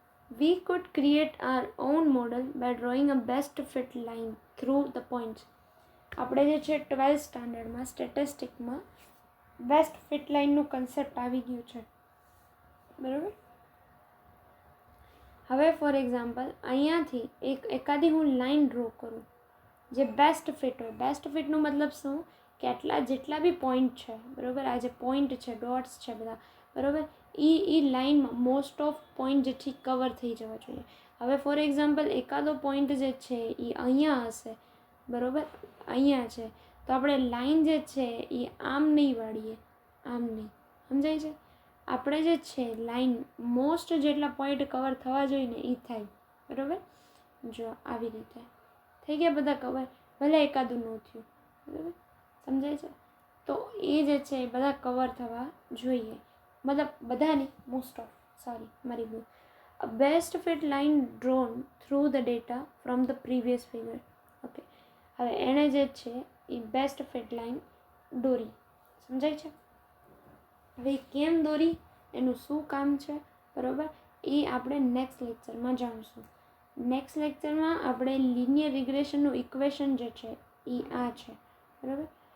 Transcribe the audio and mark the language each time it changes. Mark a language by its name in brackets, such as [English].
[English] We could create our own model by drawing a best fit line through the points. [Gujarati] આપણે જે છે 12th સ્ટાન્ડર્ડમાં સ્ટેટિસ્ટિકમાં best fit લાઇનનું concept આવી ગયું છે, બરાબર. હવે ફોર એક્ઝામ્પલ અહીંયાથી એકાદી હું લાઇન ડ્રો કરું જે બેસ્ટ ફિટ હોય. બેસ્ટ ફિટનું મતલબ શું કે જેટલા બી પોઈન્ટ છે, બરાબર, આ જે પોઈન્ટ છે, ડોટ્સ છે બધા, બરાબર, એ લાઇનમાં મોસ્ટ ઓફ પોઈન્ટ જે છે કવર થઈ જવા જોઈએ. હવે ફોર એક્ઝામ્પલ એકાદો પોઈન્ટ જે છે એ અહીંયા હશે, બરાબર, અહીંયા છે, તો આપણે લાઈન જે છે એ આમ નહીં વાળીએ, આમ નહીં, સમજાય છે. આપણે જે છે લાઈન મોસ્ટ જેટલા પોઈન્ટ કવર થવા જોઈએ ને એ થાય, બરાબર. જો આવી રીતે થઈ ગયા બધા કવર, ભલે એકાદું ન થયું, બરાબર, સમજાય છે. તો એ જે છે એ બધા કવર થવા જોઈએ, મતલબ બધા નહીં, મોસ્ટ ઓફ, મારી ભૂલ. [English] A best fit line drawn through the data from the previous figure. [Gujarati] Okay, હવે એણે જે છે એ બેસ્ટ ફિટ લાઇન દોરી, સમજાય છે. હવે કેમ દોરી, એનું શું કામ છે, બરાબર, એ આપણે નેક્સ્ટ લેક્ચરમાં જાણીશું. નેક્સ્ટ લેક્ચરમાં આપણે લિનિયર રિગ્રેશનનું ઇક્વેશન જે છે એ આ છે, બરાબર.